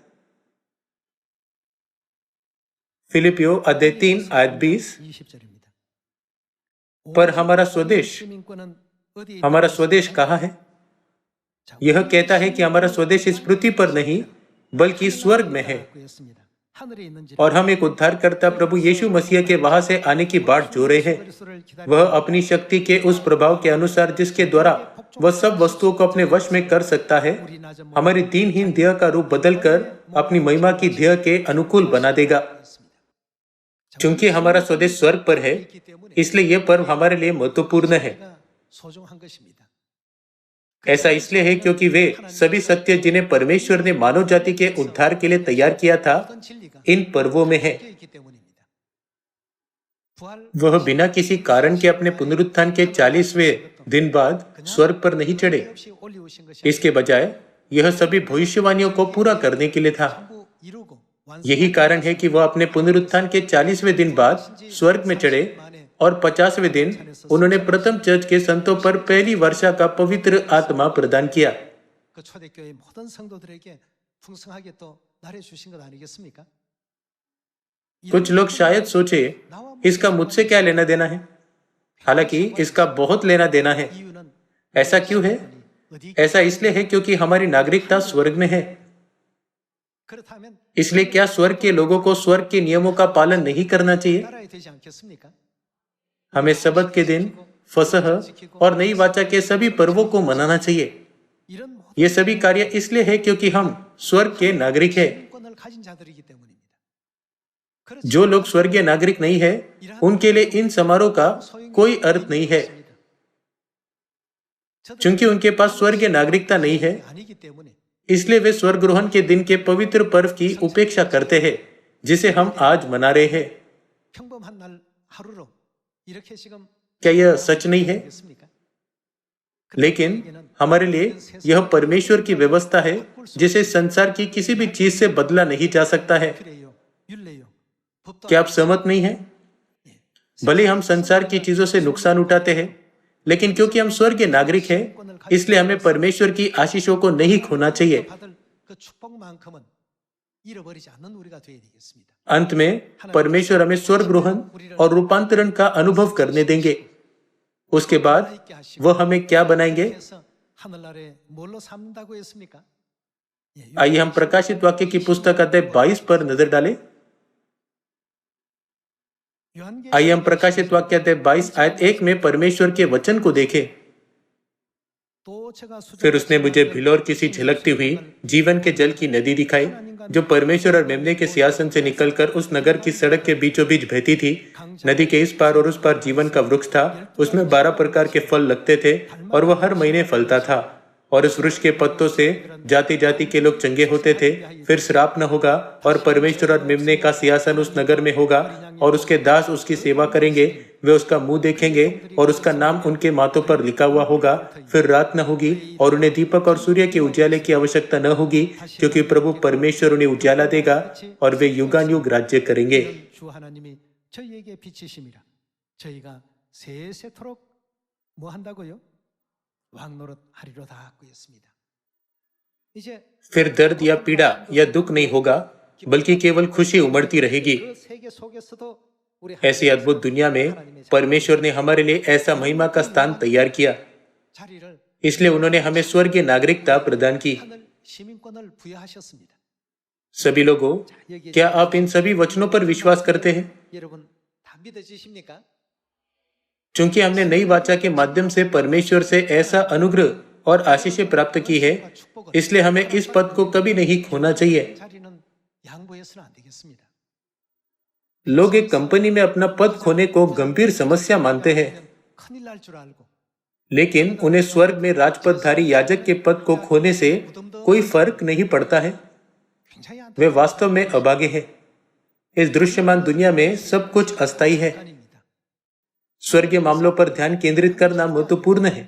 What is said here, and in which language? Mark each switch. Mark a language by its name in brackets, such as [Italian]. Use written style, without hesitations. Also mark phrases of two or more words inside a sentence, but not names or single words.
[Hindi] फिलिपियों अध्याय 3 आयत 20। पर हमारा स्वदेश कहाँ है? यह कहता है कि हमारा स्वदेश इस पृथ्वी पर नहीं बल्कि स्वर्ग में है। [Korean] 하늘에 있는지 [Hindi] और हम एक उद्धारकर्ता प्रभु यीशु मसीह के वहां से आने की बाट जो रहे हैं। वह अपनी शक्ति के उस प्रभाव के अनुसार जिसके द्वारा वह सब वस्तुओं को अपने वश में कर सकता है, हमारी दीनहीन देह का रूप बदलकर अपनी महिमा की देह के अनुकूल बना देगा। चूंकि हमारा स्वदेश स्वर्ग पर है, इसलिए यह पर्व हमारे लिए महत्वपूर्ण है। [Korean] 소중한 것입니다. [Hindi] ऐसा इसलिए है क्योंकि वे सभी सत्य जिन्हें परमेश्वर ने मानव जाति के उद्धार के लिए तैयार किया था, इन पर्वों में है। वह बिना किसी कारण के अपने पुनरुत्थान के 40वें दिन बाद स्वर्ग पर नहीं चढ़े। इसके बजाय यह सभी भविष्यवाणियों को पूरा करने के लिए था। यही कारण है कि वह अपने पुनरुत्थान के 40वें दिन बाद स्वर्ग में चढ़े और 50वें दिन उन्होंने प्रथम चर्च के संतों पर पहली वर्षा का पवित्र आत्मा प्रदान किया। [Korean] 그 초대교회 모든 성도들에게 풍성하게 또 나눠 주신 것 아니겠습니까? [Hindi] कुछ लोग शायद सोचे इसका मुझसे क्या लेना देना है, हालांकि इसका बहुत लेना देना है। [Korean] 이유는 [Hindi] ऐसा क्यों है? ऐसा इसलिए है क्योंकि हमारी नागरिकता स्वर्ग में है। [Korean] 그렇다면 [Hindi] इसलिए क्या स्वर्ग के लोगों को स्वर्ग के नियमों का पालन नहीं करना चाहिए? [Korean] 따라야 되지 않겠습니까? [Hindi] हमें सबत के दिन, फसह और नई वाचा के सभी पर्वों को मनाना चाहिए। [Korean] 이런 모든 [Hindi] ये सभी कार्य इसलिए है क्योंकि हम स्वर्ग के नागरिक हैं। [Korean] 권을 가진 자들이기 때문입니다. [Hindi] जो लोग स्वर्गीय नागरिक नहीं है, उनके लिए इन समारोह का कोई अर्थ नहीं है, क्योंकि उनके पास स्वर्गीय नागरिकता नहीं है। [Korean] 아니기 때문에 [Hindi] इसलिए वे स्वर्ग ग्रहण के दिन के पवित्र पर्व की उपेक्षा करते हैं, जिसे हम आज मना रहे हैं। [Korean] 평범한 날 하루로 이렇게 지금 [Hindi] क्या यह सच नहीं है? [Korean] 되겠습니까? [Hindi] लेकिन हमारे लिए यह परमेश्वर की व्यवस्था है, जिसे संसार की किसी भी चीज से बदला नहीं जा सकता है। [Korean] 그래요. 율례요. 법도 [Hindi] क्या आप सहमत नहीं हैं? भले हम संसार की चीजों से नुकसान उठाते हैं, लेकिन क्योंकि हम स्वर्ग के नागरिक हैं, इसलिए हमें परमेश्वर की आशीषों को नहीं खोना चाहिए। [Korean] 받을 그 축복만큼은 잃어버리지 않는 우리가 되어야 되겠습니다. [Hindi] अंत में परमेश्वर हमें स्वर्ग ग्रहण और रूपांतरण का अनुभव करने देंगे। उसके बाद वह हमें क्या बनाएंगे? [Korean] 그래서 하늘나라에 뭘로 삼는다고 했습니까? 예, [Hindi] आइए हम प्रकाशित वाक्य की पुस्तक अध्याय 22 पर नजर डालें। [Korean] 요한계시록 [Hindi] आइए हम प्रकाशित वाक्य अध्याय 22 आयत 1 में परमेश्वर के वचन को देखें। [Korean] 또 제가 수정 [Hindi] फिर उसने मुझे भिलौर किसी झलकती हुई जीवन के जल की नदी दिखाई, जो परमेश्वर और मेमने के सिंहासन से निकलकर उस नगर की सड़क के बीचों बीच बहती थी। नदी के इस पार और उस पार जीवन का वृक्ष था। उसमें 12 प्रकार के फल लगते थे और वह हर महीने फलता था, और उस वृक्ष के पत्तों से जाति जाति के लोग चंगे होते थे। फिर श्राप न होगा, और परमेश्वर और मेमने का सिंहासन उस नगर में होगा, और उसके दास उसकी सेवा करेंगे। वे उसका मुंह देखेंगे और उसका नाम उनके माथों पर लिखा हुआ होगा। फिर रात न होगी और उन्हें दीपक और सूर्य के उजाले की आवश्यकता न होगी, क्योंकि प्रभु परमेश्वर उन्हें उजाला देगा और वे युगानुयुग राज्य करेंगे। [Korean] 주 하나님이 저희에게 비치심이라 저희가 세세토록 뭐 한다고요? 왕노릇 하리로다 하고 있습니다. 이제 [Hindi] फिर दर्द या पीड़ा या दुख नहीं होगा, बल्कि केवल खुशी उमड़ती रहेगी। [Korean] 그 세계 속에서도 우리 [Hindi] ऐसी अद्भुत दुनिया में परमेश्वर ने हमारे लिए ऐसा महिमा का स्थान तैयार किया, [Korean] 자리를 [Hindi] इसलिए उन्होंने हमें स्वर्गीय नागरिकता प्रदान की। [Korean] 하늘 시민권을 부여하셨습니다. [Hindi] सभी लोगों, क्या आप इन सभी वचनों पर विश्वास करते हैं? [Korean] 여러분 다 믿어지십니까? [Hindi] चूंकि हमने नई वाचा के माध्यम से परमेश्वर से ऐसा अनुग्रह और आशीषें प्राप्त की है, इसलिए हमें इस पद को कभी नहीं खोना चाहिए। [Korean] 자리는 양보해서는 안 되겠습니다. [Hindi] लोग एक कंपनी में अपना पद खोने को गंभीर समस्या मानते हैं, [Korean] 큰일 날 줄 알고 [Hindi] लेकिन उन्हें स्वर्ग में राजपदधारी याजक के पद को खोने से कोई फर्क नहीं पड़ता है। [Korean] 굉장히 [Hindi] वे वास्तव में अभागे हैं। इस दृश्यमान दुनिया में सब कुछ अस्थायी है। [Korean] 안타깝습니다. [Hindi] स्वर्गीय मामलों पर ध्यान केंद्रित करना महत्वपूर्ण है।